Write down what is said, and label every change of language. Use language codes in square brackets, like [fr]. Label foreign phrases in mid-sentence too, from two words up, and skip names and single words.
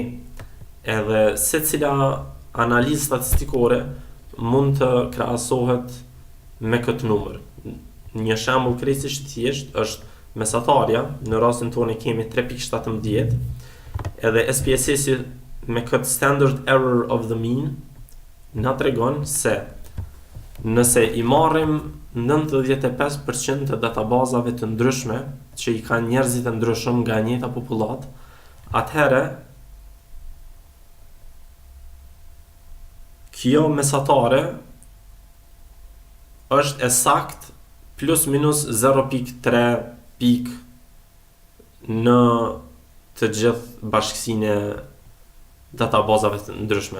[sq] Edhe secila analizë statistikore mund të krahasohet me këtë numër. Një shembull krejtësisht i thjeshtë është mesatarja, në rastin tonë kemi 3.17, edhe SPSS-i me këtë [en] standard error of the mean [sq] na tregon se Nëse i marrim 95% të databazave të ndryshme që i kanë njerëzit të ndryshëm nga njëjta popullat, atëherë kjo mesatare është e sakt plus minus 0.3 pik në të gjithë bashkësinë e databazave të ndryshme.